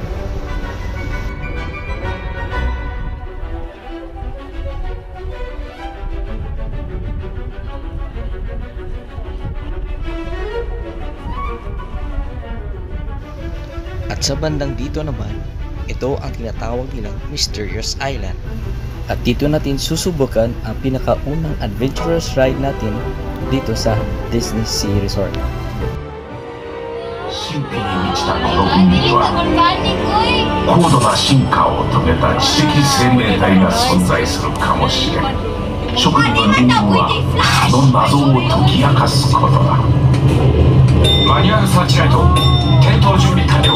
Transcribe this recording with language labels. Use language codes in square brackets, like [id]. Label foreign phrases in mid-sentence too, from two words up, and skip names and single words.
[tl] At sa bandang dito naman, ito ang tinatawag nilang Mysterious Island. At dito natin susubukan ang pinakaunang [en] adventurous ride [tl] natin dito sa Disney Sea Resort. [ja] 神秘に満ちたこの海には高度な進化を遂げた知的生命体が存在するかもしれん。職人の任務はその謎を解き明かすことだ。マニュアルサーチライト点灯準備完了。